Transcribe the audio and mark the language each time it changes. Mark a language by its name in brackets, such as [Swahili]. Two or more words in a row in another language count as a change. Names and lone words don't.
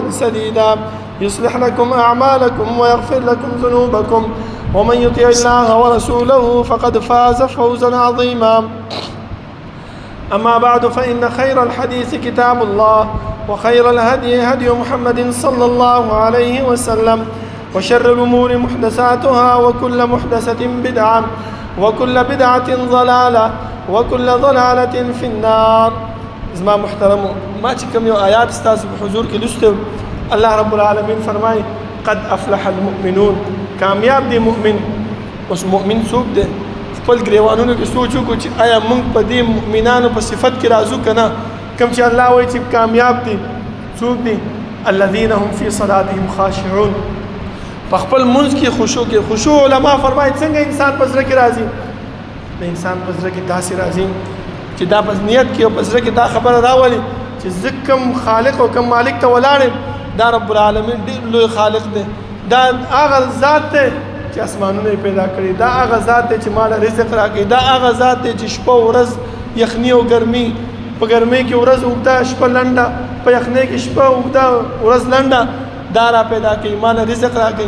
[Arabic] سديدا يصلح لكم أعمالكم ويغفر لكم ذنوبكم ومن يطع الله ورسوله فقد فاز فوزا عظيما أما بعد فإن خير الحديث كتاب الله وخير الهدي هدي محمد صلى الله عليه وسلم وشر الأمور محدثاتها وكل محدثة بدعة وكل بدعة ضلالة وكل ضلالة في النار. [Pashto] زما محترمو ما چې کوم یو آیات ستاسو په حضور کې لوستو الله رب العالمین فرمایي [Arabic] قد افلح المؤمنون [Pashto] کامیاب دی مؤمن. اوس مؤمن څوک دی؟ خپل ګریوانونو کې سوچ وکړو چې آیا موږ په دې مؤمنانو په صفت کې راځو که نه؟ کوم چې الله وایي چې کامیاب دي څوک دي؟ [Arabic] الذين هم في صلاتهم خاشعون. [Pashto] په خپل منځ کې خشوع کې خشوع علما فرمایي څنګه انسان په زړه کې راځي؟ د انسان په زړه کې داسې راځي چې دا په نیت کې او په زړه کې دا خبره راولي چې زه کوم خالق او کوم مالک ته ولاړ یم، دا رب العالمین ډېر لوی خالق دی، دا هغه ذات دی چې اسمانونه پیدا کړي، دا هغه ذات دی چې مال رزق راکړي، دا هغه ذات دی چې شپه او ورځ یخني او ګرمي، په ګرمۍ کې ورځ اوږده شپه لنډه، په یخنۍ کې شپه اوږده ورځ لنډه، دا را پیدا کوي، مال رزق راکوي.